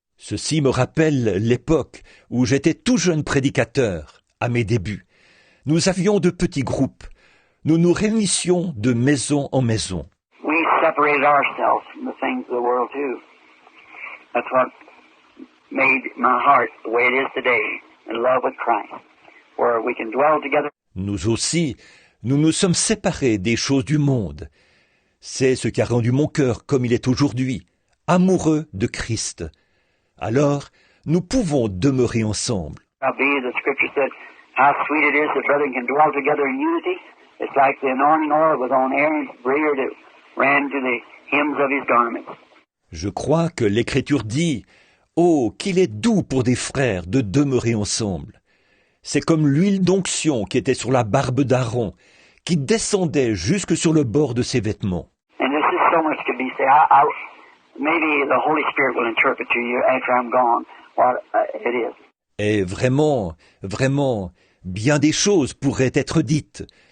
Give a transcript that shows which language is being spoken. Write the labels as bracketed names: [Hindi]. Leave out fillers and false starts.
[French] Ceci me rappelle l'époque où j'étais tout jeune prédicateur, à mes débuts. Nous avions de petits groupes. Nous nous réunissions de maison en maison. [English] We separated ourselves from the things of the world too. That's what made my heart the way it is today, in love with Christ, where we can dwell together. [French] Nous aussi, nous nous sommes séparés des choses du monde. C'est ce qui a rendu mon cœur comme il est aujourd'hui, amoureux de Christ. Alors, nous pouvons demeurer ensemble. [English] The scripture said, how sweet it is that brethren can dwell together in unity. It's like the anointing oil was on Aaron's beard that ran to the hems of his garments. [French] Je crois que l'Écriture dit « Oh, qu'il est doux pour des frères de demeurer ensemble !» C'est comme l'huile d'onction qui était sur la barbe d'Aaron, qui descendait jusque sur le bord de ses vêtements. [English] And this is so much to be said. Maybe the Holy Spirit will interpret to you after I'm gone what it is. [French] Et vraiment, bien des choses pourraient être dites.